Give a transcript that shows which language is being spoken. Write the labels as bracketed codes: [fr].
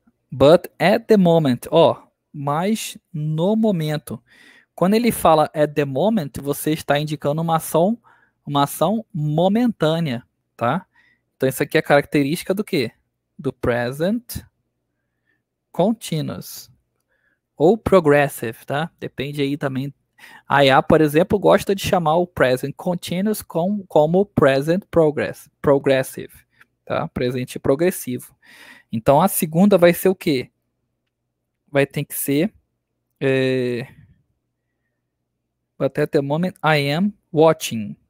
[en] But at the moment, [pt] ó, mas no momento. Quando ele fala [en] at the moment, [pt] você está indicando uma ação momentânea, tá? Então isso aqui é característica do quê? Do present continuous ou progressive, tá? Depende aí também. A IA, por exemplo, gosta de chamar o present continuous como present progressive, tá? Presente progressivo. Então a segunda vai ser o quê? Vai ter que ser [en] but at the moment I am watching.